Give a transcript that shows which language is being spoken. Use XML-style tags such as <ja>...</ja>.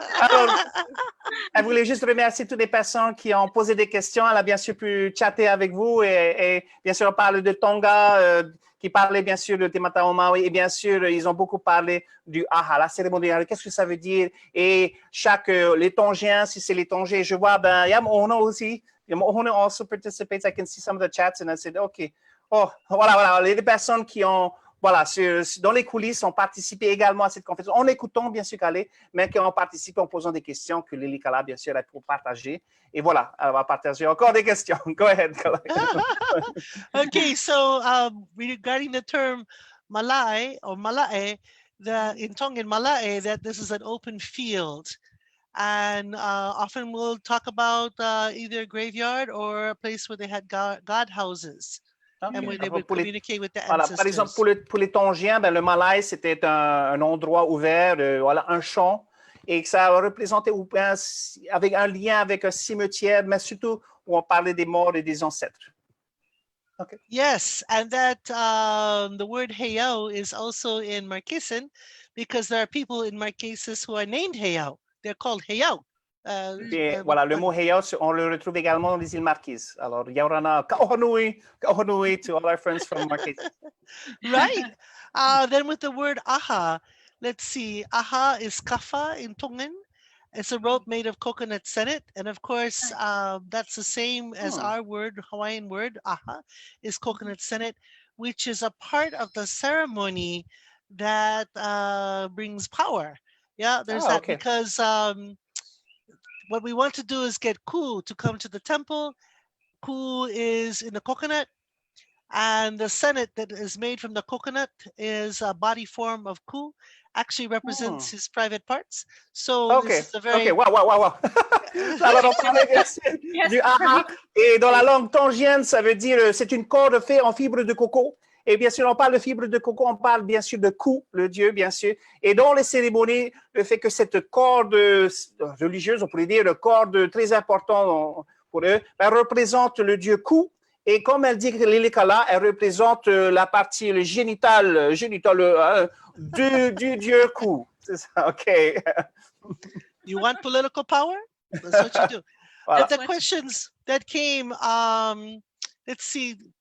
<fr>Alors, elle voulait juste remercier toutes les personnes qui ont posé des questions. Elle a bien sûr pu chatter avec vous et bien sûr on parle de Tonga, qui parlait bien sûr de Te Mata'o Maui, et bien sûr ils ont beaucoup parlé du aha, la cérémonie. Qu'est-ce que ça veut dire? Et les Tongiens, si c'est les Tongiens, je vois, ben, il y a Mohono aussi.</fr> <en>Mohono also participates. I can see some of the chats and I said, OK.</en> <fr>Oh, voilà, les personnes qui ont, voilà, dans les coulisses, ont participé également à cette conférence, en écoutant bien sûr Kalei, mais qui ont participé en posant des questions que Lilikalā, bien sûr, a pour partager. Et voilà, elle va partager encore des questions.</fr> <en>Go ahead, Kalei. Okay, so regarding the term malai or malae, in Tongan malae, that this is an open field. And often we'll talk about either a graveyard or a place where they had god houses. Okay. And where they would communicate with the ancestors.</en> <fr>Par exemple, pour les Tongiens, ben, le Malaï, c'était un endroit ouvert, voilà, un champ, et que ça représentait avec un lien avec un cimetière, mais surtout où on parlait des morts et des ancêtres.</fr> <en>Okay. Yes, and that the word Heiau is also in Marquesan, because there are people in Marquesas who are named Heiau. They're called Heiau. Voilà, le mot Heiau, on le retrouve également dans les îles Marquises. Alors, Yaurana, Kahonui to all our friends from Marquesas. Right. Then with the word aha, let's see. Aha is kafa in Tongan. It's a rope made of coconut sennet. And of course, that's the same as our word, Hawaiian word, aha, is coconut sennet, which is a part of the ceremony that brings power. Yeah, there's that. Okay. Because what we want to do is get ku to come to the temple. Ku is in the coconut, and the sennet that is made from the coconut is a body form of ku, actually represents his private parts. So this is a very... Wow.</en> <fr>Alors, on parlait du aha, et dans la langue tongienne, ça veut dire, c'est une corde faite en fibre de coco. Et bien sûr, on parle de fibre de coco, on parle bien sûr de Ku, le dieu, bien sûr. Et dans les cérémonies, le fait que cette corde religieuse, on pourrait dire, une corde très importante pour eux, elle représente le dieu Ku. Et comme elle dit que Lilikalā, elle représente la partie, le génital du dieu Ku. C'est ça, OK.</fr> <en>You want political power? That's what you do.</en> <fr>Voilà.</fr> <en>The questions that came, let's see.</en>